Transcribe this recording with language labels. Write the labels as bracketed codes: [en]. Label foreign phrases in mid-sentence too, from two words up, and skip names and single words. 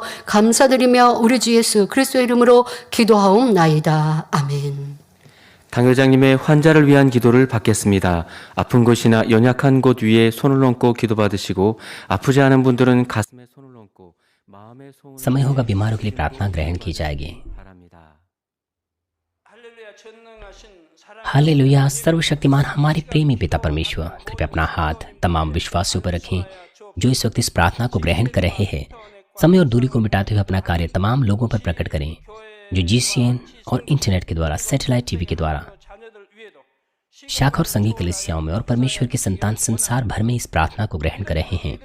[ko] 감사드리며 우리 주 예수 그리스도의 이름으로 기도하옵나이다. 아멘. 당회장님의 환자를 위한 기도를 받겠습니다. 아픈 곳이나 연약한 곳 위에 손을 얹고 기도받으시고, 아프지 않은 분들은 가슴에 손을 얹고 마음의 소원을 [hi] समय होगा बीमारों के लिए प्रार्थना ग्रहण की जाएगी। [ko] 바랍니다. [hi] हालेलुया। सर्वशक्तिमान हमारे प्रेमी पिता परमेश्वर, कृपया अपना हाथ तमाम विश्वासियों पर रखें जो इस वक्त इस प्रार्थना को ग्रहण कर रहे हैं। समय और दूरी को मिटाते हुए अपना कार्य तमाम लोगों पर प्रकट करें जो GCN और इंटरनेट के द्वारा, [en] satellite TV [hi] के द्वारा, शाखा और संघीय कलीसियाओं में और परमेश्वर के संतान संसार भर में इस प्रार्थना को ग्रहण कर रहे हैं।